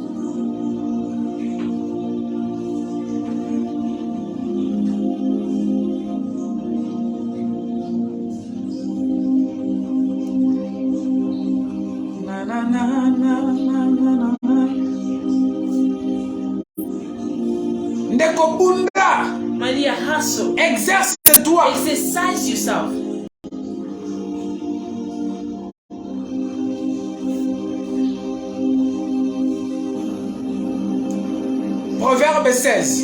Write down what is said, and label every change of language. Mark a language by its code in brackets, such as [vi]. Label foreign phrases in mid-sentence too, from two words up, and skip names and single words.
[ln] Na, na, na, na, na, na, na. Ndeko bunda, [en] My dear, hustle. [fr] exerce-toi. [en] Exercise yourself. [fr] Proverbe 16.